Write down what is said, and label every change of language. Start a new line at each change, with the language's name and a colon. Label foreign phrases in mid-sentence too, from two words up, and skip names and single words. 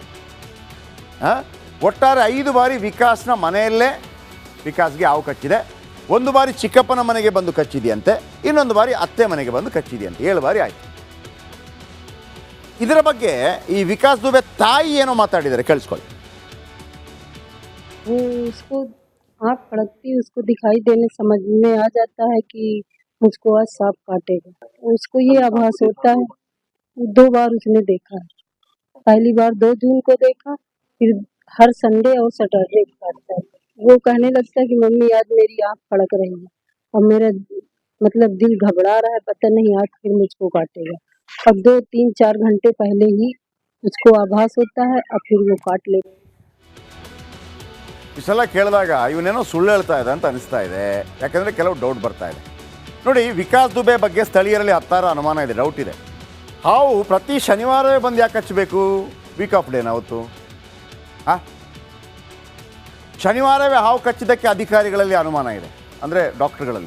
Kannada: ಒಟ್ಟಾರೆ 5 ಬಾರಿ ವಿಕಾಸ್ನ ಮನೆಯಲ್ಲೇ ವಿಕಾಸ್ಗೆ ಹಾವು ಕಚ್ಚಿದೆ. 1 ಬಾರಿ ಚಿಕ್ಕಪ್ಪನ ಮನೆಗೆ ಬಂದು ಕಚ್ಚಿದೆಯಂತೆ. ಇನ್ನೊಂದು ಬಾರಿ ಅತ್ತೆ ಮನೆಗೆ ಬಂದು ಕಚ್ಚಿದೆಯಂತೆ. 7 ಬಾರಿ ಆಯಿತು. ಇದರ ಬಗ್ಗೆ ಈ ವಿಕಾಸ್ ದುಬೆ ತಾಯಿ ಏನೋ ಮಾತಾಡಿದ್ದಾರೆ, ಕೇಳಿಸ್ಕೊಳ್ಳಿ.
Hindi: उसको आँख फड़कती, उसको दिखाई देने समझ में आ जाता है कि मुझको आज सांप काटेगा। उसको ये आभास होता है। 2 बार उसने देखा है। पहली बार 2 जून को देखा, फिर हर संडे और सैटरडे काटता है। वो कहने लगता है कि मम्मी आज मेरी आँख फड़क रही है और मेरा मतलब दिल घबरा रहा है, पता नहीं आज फिर मुझको काटेगा। अब 2, 3, 4 घंटे पहले ही उसको आभास होता है और फिर वो काट लेता है।
Kannada: ಇಷ್ಟೆಲ್ಲ ಕೇಳಿದಾಗ ಇವನೇನೋ ಸುಳ್ಳು ಹೇಳ್ತಾ ಇದೆ ಅಂತ ಅನಿಸ್ತಾ ಇದೆ. ಯಾಕಂದರೆ ಕೆಲವು ಡೌಟ್ ಬರ್ತಾ ಇದೆ. ನೋಡಿ, ವಿಕಾಸ್ ದುಬೆ ಬಗ್ಗೆ ಸ್ಥಳೀಯರಲ್ಲಿ ಹತ್ತಾರು ಅನುಮಾನ ಇದೆ, ಡೌಟ್ ಇದೆ. ಹಾವು ಪ್ರತಿ ಶನಿವಾರವೇ ಬಂದು ಯಾಕೆ ಹಚ್ಚಬೇಕು?
English: week off day
Kannada: ಅವತ್ತು? ಶನಿವಾರವೇ ಹಾವು ಕಚ್ಚಿದ್ದಕ್ಕೆ ಅಧಿಕಾರಿಗಳಲ್ಲಿ ಅನುಮಾನ ಇದೆ, ಅಂದರೆ ಡಾಕ್ಟ್ರುಗಳಲ್ಲಿ.